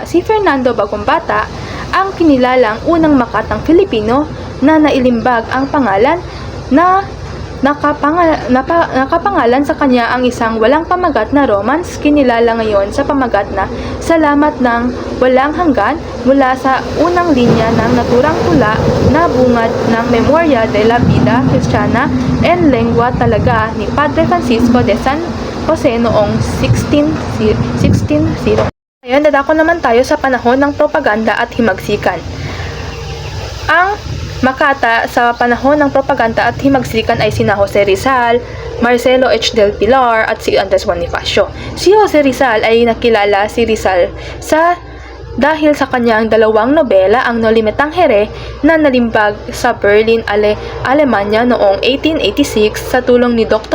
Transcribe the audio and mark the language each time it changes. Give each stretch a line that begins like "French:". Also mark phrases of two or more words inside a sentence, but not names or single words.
Filipino: Si Fernando Bagambata ang kinilalang unang makatang Filipino na nailimbag ang pangalan na nakapangalan sa kanya ang isang walang pamagat na romance, kinilala ngayon sa pamagat na Salamat ng Walang Hanggan, mula sa unang linya ng naturang tula na bungad ng Memoria de la Vida Cristiana en Lengua Talaga ni Padre Francisco de San Jose noong 1600. Ngayon, dadako naman tayo sa panahon ng propaganda at himagsikan. Ang Makata sa panahon ng propaganda at himagsikan ay sina Jose Rizal, Marcelo H. del Pilar at si Andres Bonifacio. Si Jose Rizal ay nakilala dahil sa kanyang dalawang nobela, ang Noli Me Tangere na nalimbag sa Berlin, Alemanya noong 1886 sa tulong ni Dr.